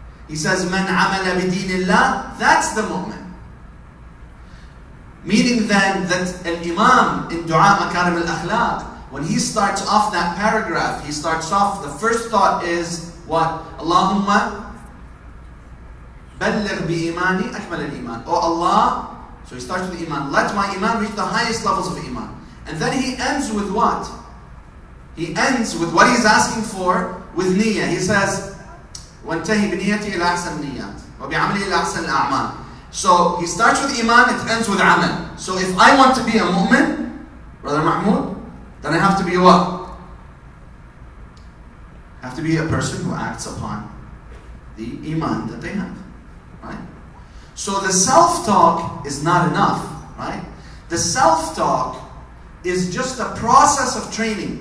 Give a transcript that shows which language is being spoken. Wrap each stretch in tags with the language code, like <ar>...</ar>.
<en>He says,</en> <ar>Man amala bideenillah,</ar> <en>that's the mu'min. Meaning then that Al-Imam in Dua Makarim al-Akhlaq, when he starts off that paragraph, he starts off, the first thought is what?</en> <ar>Allahumma balligh bi imani akmal al-iman.</ar> <en>Oh Allah, so he starts with iman. Let my iman reach the highest levels of iman. And then he ends with what? He ends with what he's asking for with niyyah. He says,</en> <ar>وَانْتَهِ بِنِيَّتِي إِلَى أَحْسَنِ النِّيَّاتِ وَبِعَمْلِهِ إِلَى أَحْسَنِ الْأَعْمَالِ.</ar> <en>So he starts with iman, it ends with amal. So if I want to be a mu'min, Brother Mahmoud, then I have to be a what? I have to be a person who acts upon the iman that they have. Right? So the self-talk is not enough. Right? The self-talk is just a process of training.</en>